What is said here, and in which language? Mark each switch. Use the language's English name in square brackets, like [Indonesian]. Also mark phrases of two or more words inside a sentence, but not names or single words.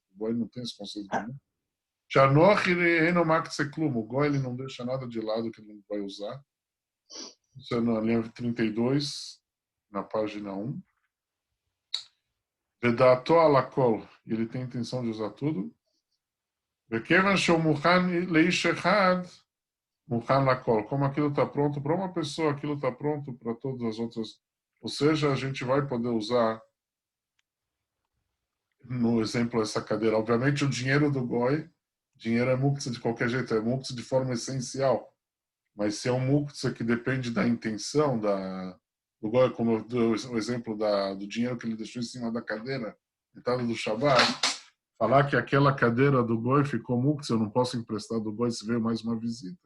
[Portuguese] O Goi não tem esse conceito de muktzeh. O Goi ele não deixa nada de lado que ele não vai usar. Isso é na linha 32, na página 1. [Hebrew] ובדעתו על הכל, [Portuguese] ele tem a intenção de usar tudo. [Hebrew] וכיוון של מוכן לאיש אחד, מוכן לכל. [Portuguese] Como aquilo está pronto para uma pessoa, aquilo está pronto para todas as outras. Ou seja, a gente vai poder usar, no exemplo, essa cadeira. Obviamente, o dinheiro do Goi, dinheiro é muktzeh de qualquer jeito, é muktzeh de forma essencial. Mas se é um muktzeh que depende da intenção do Goi, como eu dou o exemplo do dinheiro que ele deixou em cima da cadeira, entrada do Shabbat, falar que aquela cadeira do Goi ficou muktzeh, eu não posso emprestar do Goi se veio mais uma visita.